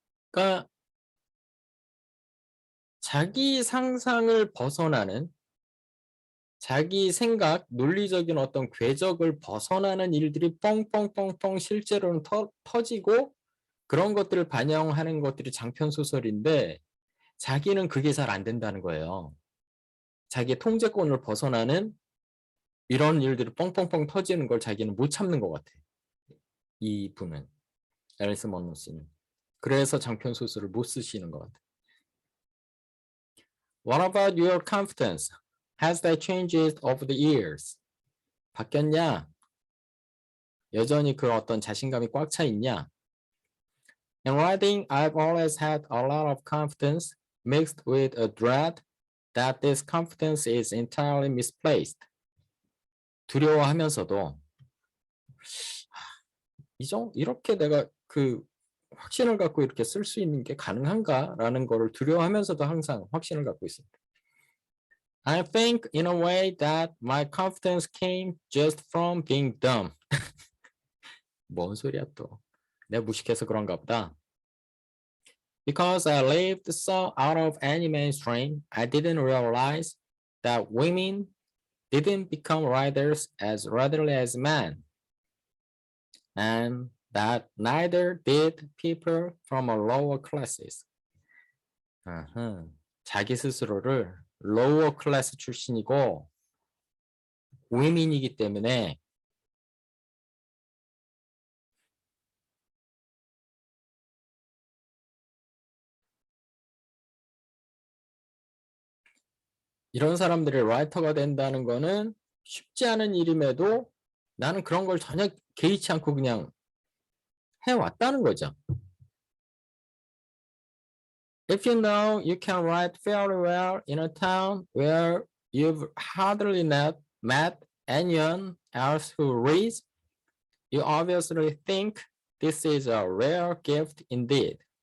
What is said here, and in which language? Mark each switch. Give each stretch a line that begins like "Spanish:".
Korean: 그러니까 자기 상상을 벗어나는 자기 생각, 논리적인 어떤 궤적을 벗어나는 일들이 뻥뻥뻥뻥 실제로는 터지고 그런 것들을 반영하는 것들이 장편 소설인데 자기는 그게 잘 안 된다는 거예요. 자기의 통제권을 벗어나는 이런 일들이 뻥뻥뻥 터지는 걸 자기는 못 참는 것 같아. 이 분은 앨리스 먼로 씨는. 그래서 장편 소설을 못 쓰시는 것 같아.
English: What about your confidence? Has that changed over the years?
Korean: 바뀌었냐? 여전히 그 어떤 자신감이 꽉 차 있냐?
English: In writing, I've always had a lot of confidence mixed with a dread that this confidence is entirely misplaced.
Korean: 두려워하면서도 이렇게 내가 그 확신을 갖고 이렇게 쓸 수 있는 게 가능한가라는 거를 두려워하면서도 항상 확신을 갖고 있습니다.
English: I think in a way that my confidence came just from being dumb.
Korean: 뭔 소리야 또. 내가 무식해서 그런가 보다.
English: Because I lived so out of any mainstream, I didn't realize that women didn't become writers as readily as men. And that neither did people from a lower classes.
Korean: 자기 스스로를 lower class 출신이고 women이기 때문에 이런 사람들이 라이터가 된다는 거는 쉽지 않은 일임에도 나는 그런 걸 전혀 개의치 않고 그냥 해왔다는 거죠.
English: If you know you can write fairly well in a town where you've hardly met anyone else who reads, you obviously think this is a rare gift indeed.